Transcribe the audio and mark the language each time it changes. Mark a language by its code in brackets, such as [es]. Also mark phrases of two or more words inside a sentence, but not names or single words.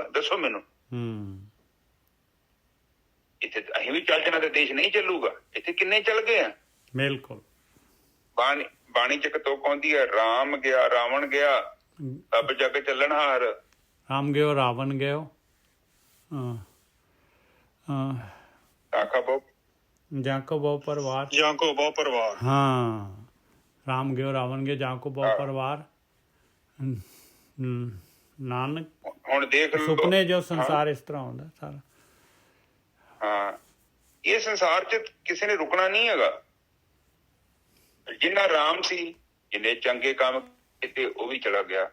[pa] ਦੱਸੋ ਮੈਨੂੰ। ਇੱਥੇ ਅਸੀਂ ਵੀ ਚੱਲ ਜਾਣਾ ਤੇ ਦੇਸ਼ ਨਹੀਂ ਚੱਲੂਗਾ। ਇੱਥੇ ਕਿੰਨੇ ਚਲ ਗਏ ਆ। ਬਿਲਕੁਲ। ਬਾਣੀ ਚ ਕਤੋਕ ਆਉਂਦੀ ਹੈ, ਰਾਮ ਗਿਆ ਰਾਵਣ ਗਿਆ ਸਭ ਜਗ ਚੱਲਣ ਹਾਰ। ਰਾਮ ਗਿਓ ਰਾਵਣ ਗਿਓ ਜਾਕੋ ਬਹੁ ਪਰਿਵਾਰ। ਹਾਂ, ਰਾਮ ਗਯੋ ਰਾਵਣ ਗਯੋ ਜਾਕੋ ਬਹੁ ਪਰਿਵਾਰ। नानक ਹੁਣ ਦੇਖ ਲਓ ਸੁਪਨੇ ਜੋ ਸੰਸਾਰ ਇਸ ਤਰ੍ਹਾਂ ਹੁੰਦਾ ਸਾਰਾ। ਹਾਂ, ਇਹ ਸੰਸਾਰ 'ਚ ਕਿਸੇ ਨੇ ਰੁਕਣਾ ਨਹੀਂ ਹੈਗਾ। ਜਿੰਨਾ ਰਾਮ ਸੀ, ਜਿੰਨੇ ਚੰਗੇ ਕੰਮ ਕੀਤੇ ਉਹ ਵੀ ਚਲਾ ਗਿਆ।